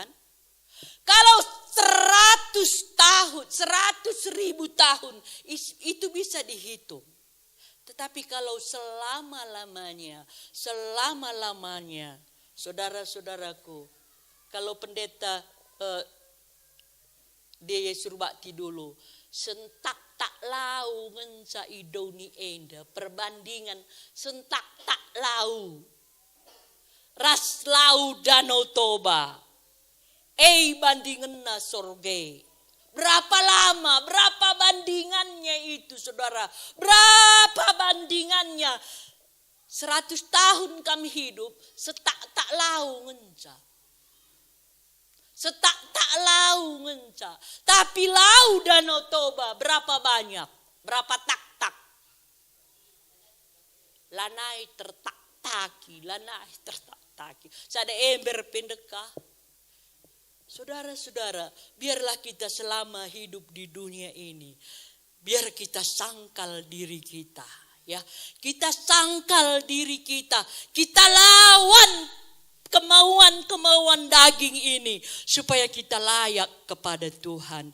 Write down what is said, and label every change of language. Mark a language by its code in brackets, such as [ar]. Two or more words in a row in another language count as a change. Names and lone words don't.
[id] Kalau 100 tahun, 100.000 tahun itu bisa dihitung. Tetapi kalau selama-lamanya, saudara-saudaraku, kalau pendeta dia suruh bakti dulu, [btx] sentak tak lau ngenca idoni enda, [id] perbandingan [btx] sentak tak lau, ras lau danau Toba, bandingan na sorge. [id] Berapa lama, berapa bandingannya itu saudara, berapa bandingannya, 100 tahun kami hidup, [btx] setak tak lau ngenca. Setak tak lau ngenca. [id] Tapi lau Danau Toba berapa banyak? Berapa tak-tak? [btx] Lanai tertak-taki. Lanai tertak-taki. Sada ember pendekah. [id] Saudara-saudara, biarlah kita selama hidup di dunia ini. Biar kita sangkal diri kita. Ya, kita sangkal diri kita. Kita lawan kemauan-kemauan daging ini supaya kita layak kepada Tuhan.